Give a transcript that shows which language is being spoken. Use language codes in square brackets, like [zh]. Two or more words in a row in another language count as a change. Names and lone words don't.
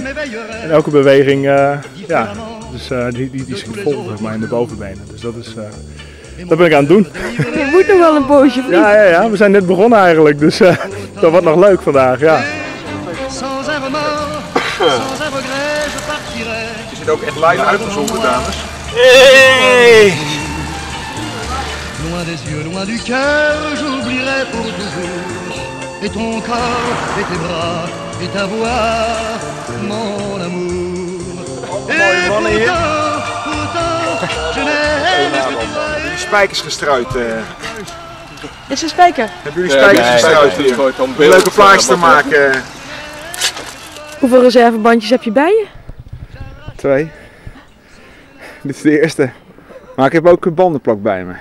[nl] En elke beweging, ja, dus die schiet vol zeg maar, in de bovenbenen. Dus dat ben ik aan het doen. Je moet nog wel een poosje, vriend. Ja, we zijn net begonnen eigenlijk, dus dat wordt nog leuk vandaag, ja. Is het ook echt live uitgezonden, dames? Hey! [fr] Loin des yeux, loin du cœur, j'oublierai pour toujours. Et ton corps, et tes bras, et ta voix, mon amour. Et pourtant, je n'aime que toi. [nl] Hebben jullie spijkers gestruid? Is een spijker? Hebben jullie spijkers gestruid hier? Om leuke plaatjes te maken. Hoeveel reservebandjes heb je bij je? 2. Dit is de eerste. Maar ik heb ook een bandenplak bij me.